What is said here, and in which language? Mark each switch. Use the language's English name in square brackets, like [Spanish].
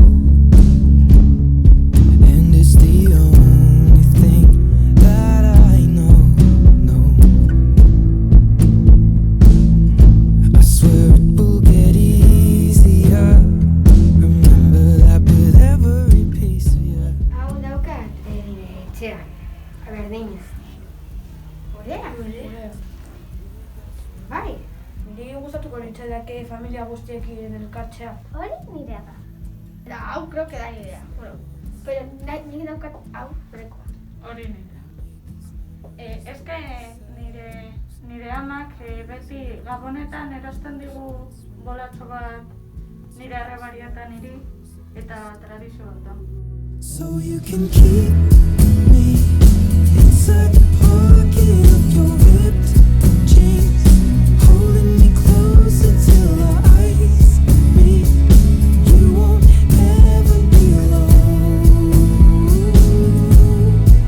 [English] And it's the only thing that I know. I swear it will get easier. Remember that with every piece of you. [Basque] Hau daukat etxean, berdina. Gurea? Bai, niri gustatuko litzaidake familia guztiekin elkartzea. Hori nirea da. Eta hau [Spanish] creo que [Basque] da nirea. [Spanish] Bueno, pero [Basque] nik daukat hau prekoa. Hori nirea. Ez que nire amak beti gabonetan erosten digu bolatxo bat nire arrebariatan ere, eta tradizio bat da. [English] So you can keep me inside the pocket of your ripped jeans, holding me closer till our eyes meet. You won't ever be alone.